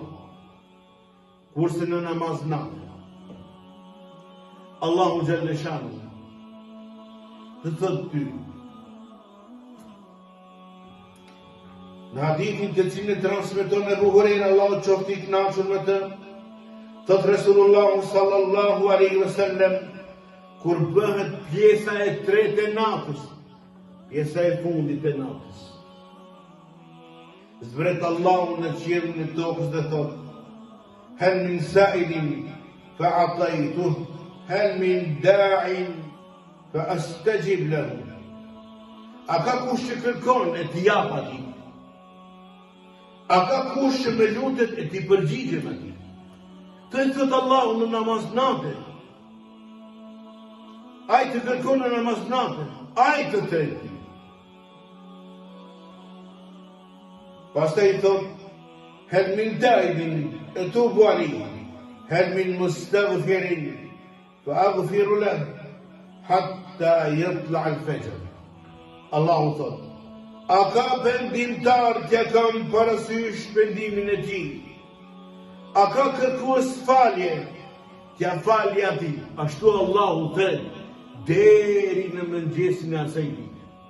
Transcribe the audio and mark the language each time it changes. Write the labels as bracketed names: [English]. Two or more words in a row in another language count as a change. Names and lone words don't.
[Albanian] Kurse në namaz natë, Allahu Xhaleshanu të thot ty, në hadithin të cilin e transmeton Ebu Hurajra, Allahu qoftë i kënaqur me të, thot Resulullahu [Arabic] صلى الله عليه وسلم, [Albanian] kur bëhet pjesa e tretë e natës, pjesa e fundit e natës, zbret Allahu në qiellin e tokës dhe thot, [Arabic] هل من سائل فأعطيه هل من داع فأستجيب له. [Albanian] A ka kush që kërkon e t'i jap atij? A ka kush që më lutet e t'i përgjigjem atij? Të thot Allahu në namaz natë. Ai të kërkon në namaz natë, ai të tretë. Pastaj thot, [Arabic] هل من تائب أتوب عليه هل من مستغفر فأغفر له حتى يطلع الفجر. [Albanian] Allahu thot, a ka pendimtar që kam parasysh pendimin e tij? A ka kërkues falje, t'ja falje ati, ashtu Allahu thënë, deri në mëngjesin e asaj dite.